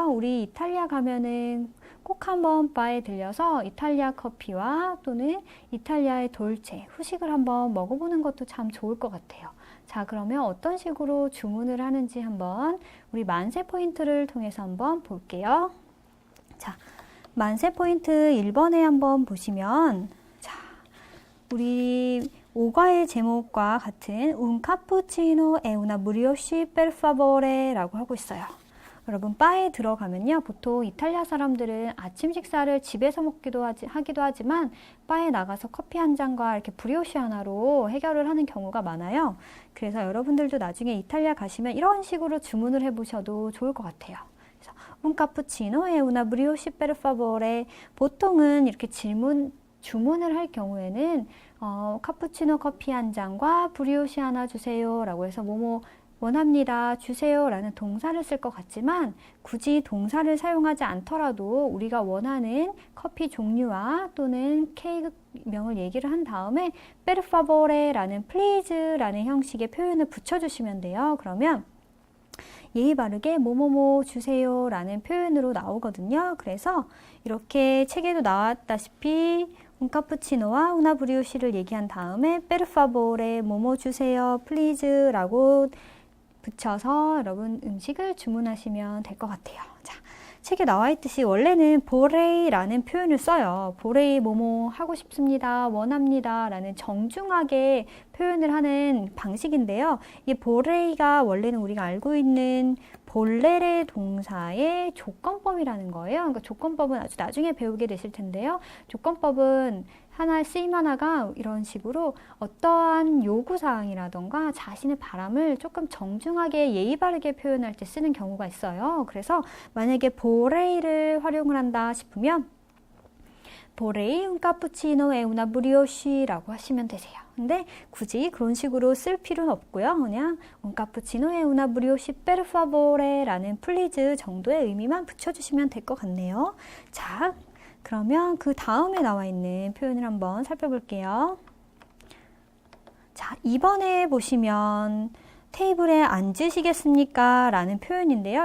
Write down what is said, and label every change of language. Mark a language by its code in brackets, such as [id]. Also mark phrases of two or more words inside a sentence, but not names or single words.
[ko] 우리 이탈리아 가면은 꼭 한번 바에 들려서 이탈리아 커피와 또는 이탈리아의 돌체, 후식을 한번 먹어보는 것도 참 좋을 것 같아요. 자, 그러면 어떤 식으로 주문을 하는지 한번 우리 만세 포인트를 통해서 한번 볼게요. 자, 만세 포인트 1번에 한번 보시면 우리 오과의 제목과 같은 [it] Un cappuccino e una brioche per favore [ko] 라고 하고 있어요. 여러분, 바에 들어가면요, 보통 이탈리아 사람들은 아침 식사를 집에서 하기도 하지만 바에 나가서 커피 한 잔과 이렇게 브리오시 하나로 해결을 하는 경우가 많아요. 그래서 여러분들도 나중에 이탈리아 가시면 이런 식으로 주문을 해보셔도 좋을 것 같아요. [it] 그래서 Un cappuccino e una brioche per favore, [ko] 보통은 이렇게 주문을 할 경우에는 카푸치노 커피 한 잔과 브리오시 하나 주세요 라고 해서 뭐뭐 원합니다 주세요 라는 동사를 쓸 것 같지만 굳이 동사를 사용하지 않더라도 우리가 원하는 커피 종류와 또는 케이크 명을 얘기를 한 다음에 [it] per favore [ko] 라는 please 라는 형식의 표현을 붙여주시면 돼요. 그러면 예의 바르게 뭐뭐뭐 주세요 라는 표현으로 나오거든요. 그래서 이렇게 책에도 나왔다시피 [it] un cappuccino [ko] 와 [it] una brioche [ko] 를 얘기한 다음에 [it] per favore [ko] 뭐뭐 주세요 please 라고 붙여서 여러분 음식을 주문하시면 될 것 같아요. 자, 책에 나와 있듯이 원래는 vorrei라는 표현을 써요. vorrei 뭐뭐 하고 싶습니다, 원합니다 라는 정중하게 표현을 하는 방식인데요. 이 vorrei가 원래는 우리가 알고 있는 볼레레 동사의 조건법이라는 거예요. 그러니까 조건법은 아주 나중에 배우게 되실 텐데요. 조건법은 쓰임 하나가 이런 식으로 어떠한 요구사항이라던가 자신의 바람을 조금 정중하게 예의 바르게 표현할 때 쓰는 경우가 있어요. 그래서 만약에 vorrei를 활용을 한다 싶으면 [it] vorrei un cappuccino e una brioche [ko] 라고 하시면 되세요. 근데 굳이 그런 식으로 쓸 필요는 없고요. 그냥 [it] un cappuccino e una brioche per favore [ko] 라는 please 정도의 의미만 붙여주시면 될 것 같네요. 자, 그러면 그 다음에 나와 있는 표현을 한번 살펴볼게요. 자, 2번에 보시면 테이블에 앉으시겠습니까? 라는 표현인데요.